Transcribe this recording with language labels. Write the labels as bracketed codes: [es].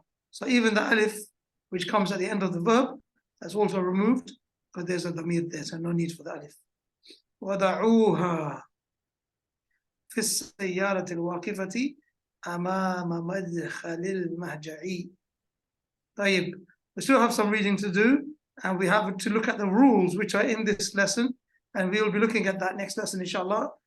[en] So even the alif, which comes at the end of the verb, that's also removed because there's a dhamir there, so no need for the alif. [ar] Wada'uha في السيارة الواقفة أمام مدخل المهجعي. [en] طيب, we still have some reading to do, and we have to look at the rules which are in this lesson, and we will be looking at that next lesson, inshallah.